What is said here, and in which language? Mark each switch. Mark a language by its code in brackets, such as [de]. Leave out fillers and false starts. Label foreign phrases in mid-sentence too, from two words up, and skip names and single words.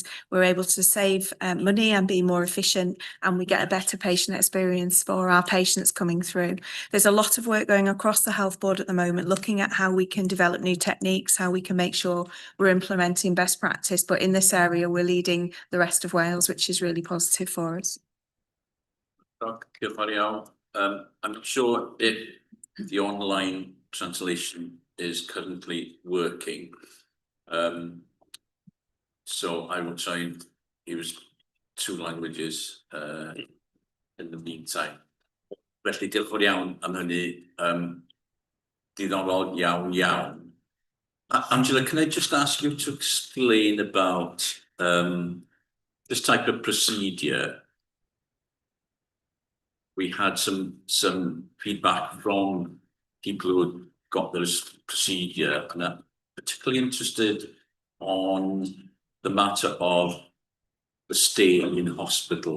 [en] We're able to save money and be more efficient, and we get a better patient experience for our patients coming through. There's a lot of work going across the health board at the moment, looking at how we can develop new techniques, how we can make sure we're implementing best practice. But in this area, we're leading the rest of Wales, which is really positive for us. [cy] Diolch yn fawr iawn. [en] I'm not sure if the online translation is currently working. So I will try and use 2 languages in the meantime. [cy] Felly, diolch yn fawr iawn am hynny. Diddorol iawn iawn. [en] Angela, can I just ask you to explain about this type of procedure? We had some feedback from people who had got this procedure, and I'm particularly interested on the matter of the stay in hospital.